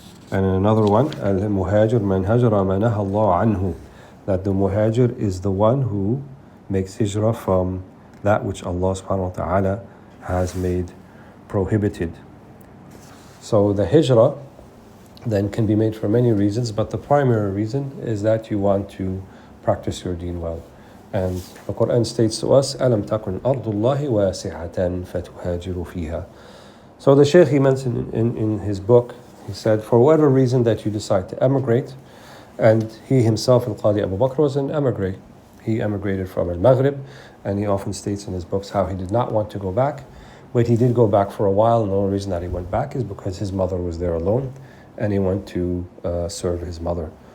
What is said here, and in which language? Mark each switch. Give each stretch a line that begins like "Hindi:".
English: And in another one,
Arabic: Al-Muhajir man hajara ma naha Allah anhu,
English: that the Muhajir is the one who makes hijrah from that which Allah subhanahu wa ta'ala has made prohibited. So the hijrah then can be made for many reasons, but the primary reason is that you want to practice your deen well. And the Quran states to us,
Arabic: أَلَمْ تَكُنْ أَرْضُ اللَّهِ وَاسِعَةً فَتُهَاجِرُوا فِيهَا.
English: So the Shaykh, he mentioned in his book, he said, for whatever reason that you decide to emigrate, and he himself, Al-Qadi Abu Bakr, was an emigrant. He emigrated from Al-Maghrib, and he often states in his books how he did not want to go back, but he did go back for a while, and the only reason that he went back is because his mother was there alone, and he went to serve his mother.